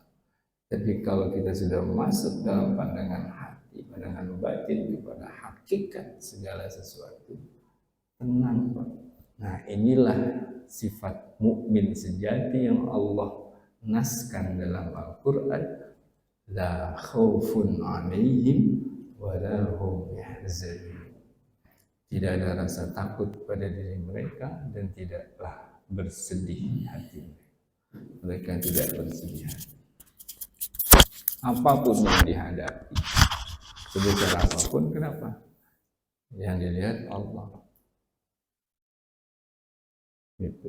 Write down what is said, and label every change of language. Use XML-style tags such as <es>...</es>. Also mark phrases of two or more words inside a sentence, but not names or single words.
<id>Tapi kalau kita sudah masuk dalam pandangan hati, pandangan batin kepada hakikat segala sesuatu, tenang Pak. Nah inilah sifat mukmin sejati yang Allah naskan dalam Al-Quran.</id> <ar>La khaufun alaihim wa la hum yahzanun.</ar> <id>Tidak ada rasa takut pada diri mereka dan tidaklah bersedih hati mereka. Tidak bersedih hati. Apapun yang dihadapi, sebesar apapun, kenapa? Yang dilihat Allah. Gitu.</id>